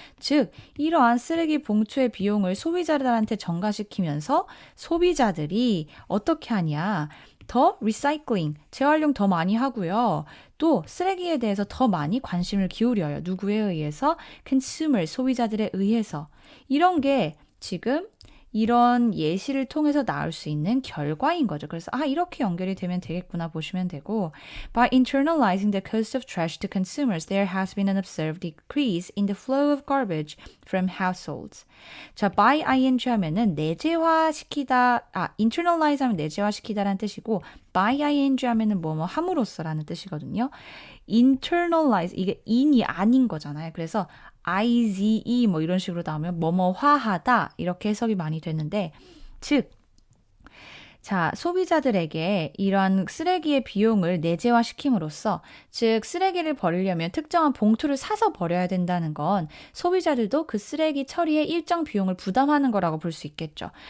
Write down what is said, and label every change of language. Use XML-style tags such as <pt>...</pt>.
<ko>즉, 이러한 쓰레기 봉투의 비용을 소비자들한테 전가시키면서 소비자들이 어떻게 하냐? 더 리사이클링, 재활용 더 많이 하고요. 또 쓰레기에 대해서 더 많이 관심을 기울여요. 누구에 의해서? consumer, 소비자들에 의해서. 이런 게 지금 이런 예시를 통해서 나올 수 있는 결과인 거죠. 그래서 이렇게 연결이 되면 되겠구나 보시면 되고</ko> <en>By internalizing the cost of trash to consumers, there has been an observed decrease in the flow of garbage from households.</en> <ko>자, by ing 하면은 내재화시키다, internalize 하면 내재화시키다라는 뜻이고 by ing 하면은 뭐뭐 함으로써라는 뜻이거든요. internalize, 이게 in이 아닌 거잖아요. 그래서 IZE 뭐 이런 식으로 나오면 뭐뭐화하다 이렇게 해석이 많이 되는데 즉 자, 소비자들에게 이러한 쓰레기의 비용을 내재화시킴으로써 즉 쓰레기를 버리려면 특정한 봉투를 사서 버려야 된다는 건 소비자들도 그 쓰레기 처리에 일정 비용을 부담하는 거라고 볼 수 있겠죠.</ko>